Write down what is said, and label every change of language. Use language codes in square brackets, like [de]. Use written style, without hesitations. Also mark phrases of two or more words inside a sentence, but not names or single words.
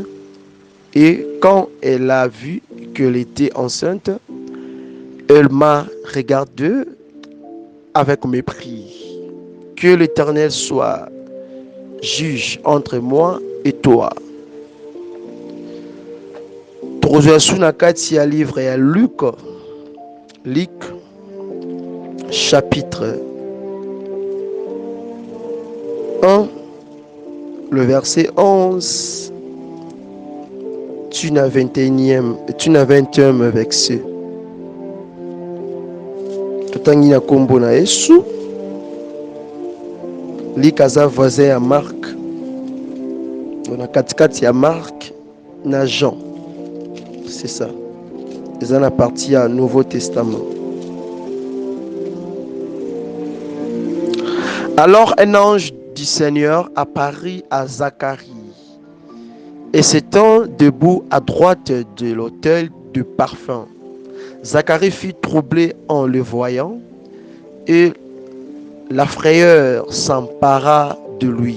[fr] Et quand elle a vu qu'elle était enceinte, elle m'a regardé avec mépris. Que l'Éternel soit juge entre moi et toi. [ln] Troisième na kati ya livre ya Luc, [fr] chapitre 1, le verset 11. Tu n'as 21e verset. [ln] Totangi na kombo na Yesu. Likaza voisin ya Marc. [fr] On a [ln] katikati ya [fr] Marc na Jean. C'est ça. [ln] eza na partie ya Nouveau Testament. [fr] Alors un ange du Seigneur apparut à Zacharie, et s'étant debout à droite de l'autel de parfum, Zacharie fut troublé en le voyant, et la frayeur s'empara de lui.